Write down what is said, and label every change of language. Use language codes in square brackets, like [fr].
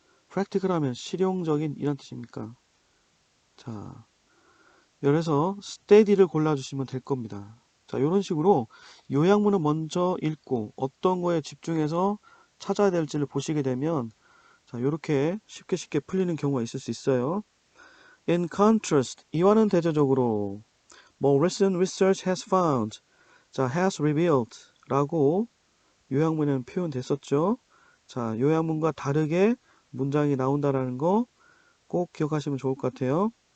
[ko] practical 하면 실용적인 이런 뜻입니까? 자, 그래서 steady를 골라주시면 될 겁니다. 자, 이런 식으로 요약문을 먼저 읽고 어떤 거에 집중해서 찾아야 될지를 보시게 되면 자, 이렇게 쉽게 풀리는 경우가 있을 수 있어요. [en] In contrast, [ko] 이와는 대조적으로 [en] more recent research has found, 자, has revealed [ko] 라고 요약문에는 표현됐었죠. 자, 요약문과 다르게 문장이 나온다라는 거 꼭 기억하시면 좋을 것 같아요.